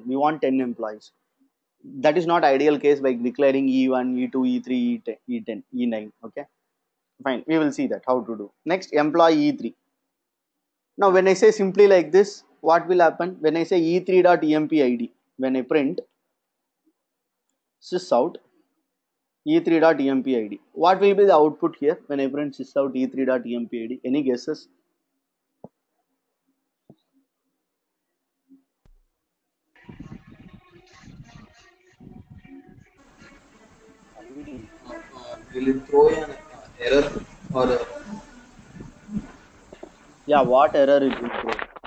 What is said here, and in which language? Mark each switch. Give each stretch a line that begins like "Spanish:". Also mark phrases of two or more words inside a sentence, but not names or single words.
English: We want 10 employees. That is not ideal case by declaring E1, E2, E3, E10, E10, E9. Okay, fine. We will see that how to do. Next, employee E3. Now, when I say simply like this, what will happen? When I say e3.empid, when I print sysout e3.empid, what will be the output here when I print sysout e3.empid? Any guesses? Will it throw an error or Yeah, what error it will throw?